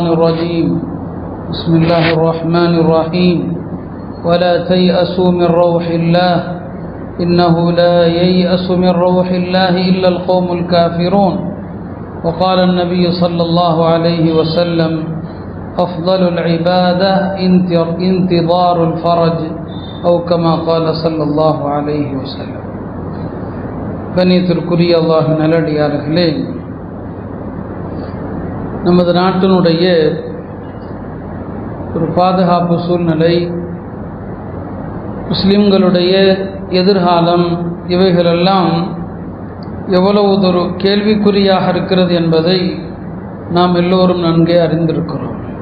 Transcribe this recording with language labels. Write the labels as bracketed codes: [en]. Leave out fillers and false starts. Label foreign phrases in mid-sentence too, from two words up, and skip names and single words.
[ar] الرجيم بسم الله الرحمن الرحيم ولا تيأسوا من روح الله إنه لا ييأس من روح الله إلا القوم الكافرون وقال النبي صلى الله عليه وسلم أفضل العبادة انتظار الفرج أو كما قال صلى الله عليه وسلم [ta] கண்ணியத்திற்குரிய அல்லாஹ்வின் நல்லடியார்களே, நமது நாட்டினுடைய ஒரு பாதுகாப்பு சூழ்நிலை, முஸ்லிம்களுடைய எதிர்காலம், இவைகளெல்லாம் எவ்வளவு ஒரு கேள்விக்குறியாக இருக்கிறது என்பதை நாம் எல்லோரும் நன்கே அறிந்திருக்கிறோம்.